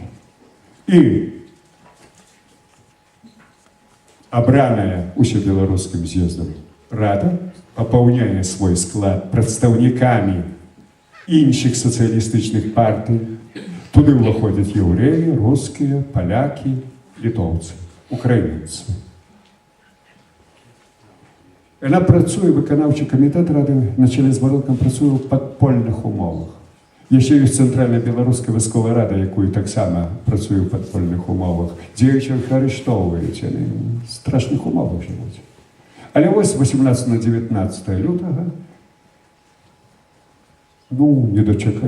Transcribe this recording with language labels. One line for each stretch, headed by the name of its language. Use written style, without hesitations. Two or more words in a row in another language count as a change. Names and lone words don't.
Belarusian: І абраная усебеларускім з'ездам рада папаўняе свой склад прадстаўнікамі іншых сацыялістычных партый. Туды ўваходзяць яўрэі, рускія, палякі, літоўцы, украінцы.
Ukrainian: Вона працює, виконавчий комітет Ради на чолі з Бородком працює в підпольних умовах. Є ще й Центральна Білоруська військова рада, якою так само працює в підпольних умовах. Діючих арестовують, вони в страшних умовах живуть. Але ось 18 на 19 лютого, ну, не дочекали.